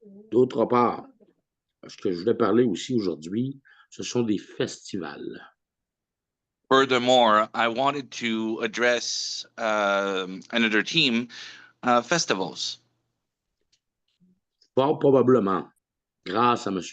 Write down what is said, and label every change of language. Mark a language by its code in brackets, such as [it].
[fr] D'autre part, ce que je voulais parler aussi aujourd'hui, ce sont des festivals. [en] Furthermore, I wanted to address another team, festivals. [fr] Fort probablement, grâce à M.